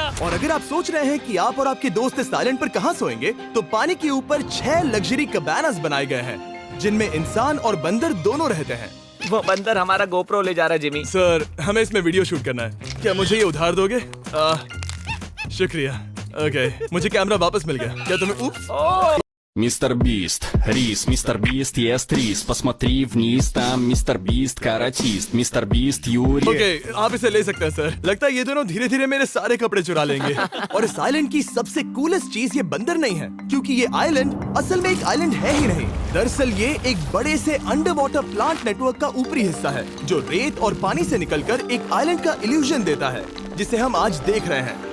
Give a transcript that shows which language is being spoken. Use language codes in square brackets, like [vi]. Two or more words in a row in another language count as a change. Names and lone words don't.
[hi] और अगर आप सोच रहे हैं कि आप और आपके दोस्त इस आइलैंड पर कहाँ सोएंगे, तो पानी के ऊपर 6 [en] luxury cabanas [hi] बनाए गए हैं जिनमें इंसान और बंदर दोनों रहते हैं। वो बंदर हमारा गोप्रो ले जा रहा है जिमी। सर, हमें इसमें वीडियो शूट करना है। क्या मुझे ये उधार दोगे? शुक्रिया। ओके, मुझे कैमरा वापस मिल गया। क्या तुम्हें उप्स? [ru] Мистер Бист, рис, Мистер Бист ест рис. Посмотри вниз, там Мистер Бист каратист. Мистер Бист Юрий. [hi] ओके, आप इसे ले सकते हैं सर। लगता है ये दोनों धीरे धीरे मेरे सारे कपड़े चुरा लेंगे। और इस आइलैंड की सबसे कूलेस्ट चीज ये बंदर नहीं है, क्योंकि ये आइलैंड असल में एक आइलैंड है ही नहीं। दरअसल ये एक बड़े से [en] under water plant network [hi] का ऊपरी हिस्सा है जो रेत और पानी से निकलकर एक आइलैंड का इल्यूजन देता है जिसे हम आज देख रहे हैं।